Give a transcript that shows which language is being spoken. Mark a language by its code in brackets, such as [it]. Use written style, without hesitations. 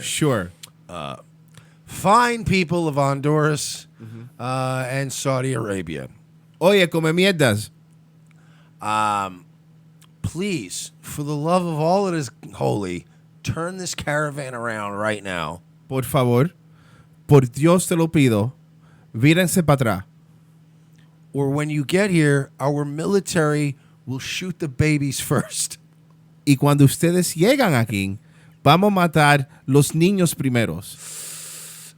[en] Sure. Fine people of Honduras and Saudi Arabia. [es] Oye, come mierdas. [en] Please, for the love of all that is holy, turn this caravan around right now. [es] Por favor, por Dios te lo pido, vírense para atrás. [en] Or when you get here, our military will shoot the babies first. [es] Y cuando ustedes llegan aquí, vamos a matar los niños primeros.